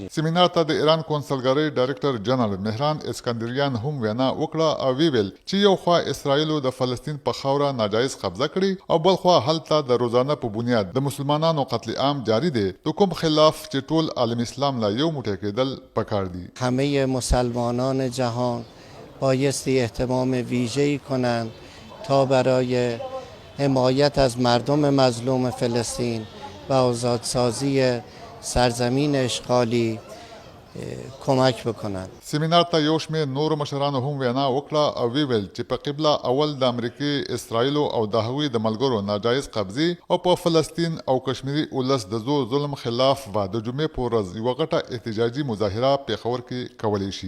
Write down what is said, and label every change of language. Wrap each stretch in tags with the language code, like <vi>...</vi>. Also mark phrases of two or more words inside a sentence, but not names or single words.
<ps>سیمینار ته د ایران کونسلګرۍ ډایرکټر جنرال مهران اسکندریان هم وینا وکړه او ویل چې یو خوا اسرائیلو د فلسطین په خاوره ناجایز قبضه کړي او بل خوا هلته د روزانه په بنیاد د مسلمانانو قتل عام جاری دی د کوم خلاف چې ټول عالم اسلام لا یو موټی کېدل پکار دي.</ps> <fa>همه مسلمانان جهان بایستی اهتمام ویژه‌ای کنند تا برای حمایت از مردم مظلوم فلسطین و آزادسازی سرزمین اشغالی کمک بکنند.</fa> <ps>سیمینار ته یو شمېر نورو مشرانو هم وینا وکړه او ویل چې په قبله اول د امریکې اسرائیلو او د هغوی د ملګرو ناجایز قبضې او په فلسطین او کشمیري ولس د زور ظلم خلاف به د جمعې په ورځ یوه غټه احتجاجي مظاهره پیښور کې کولی شي.</ps>